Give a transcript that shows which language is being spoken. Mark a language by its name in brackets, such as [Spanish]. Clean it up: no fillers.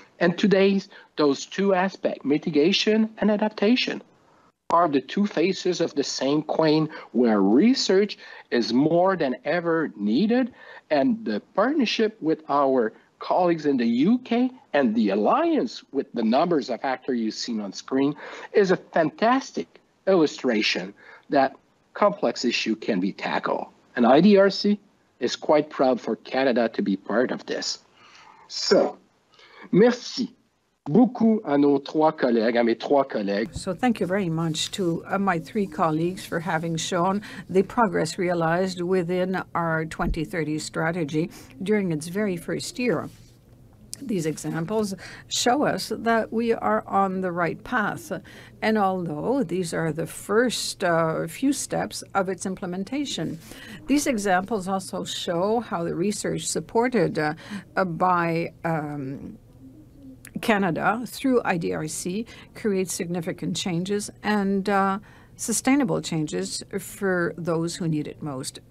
[English] And today's, those two aspects, mitigation and adaptation, are the two faces of the same coin where research is more than ever needed, and the partnership with our colleagues in the UK and the alliance with the numbers of actors you've seen on screen is a fantastic illustration that complex issue can be tackled. And IDRC is quite proud for Canada to be part of this. [French] So, merci beaucoup à nos à mes trois collègues. [English] So thank you very much to my three colleagues for having shown the progress realized within our 2030 strategy during its very first year. These examples show us that we are on the right path. And although these are the first few steps of its implementation, these examples also show how the research supported by Canada through IDRC creates significant changes and sustainable changes for those who need it most.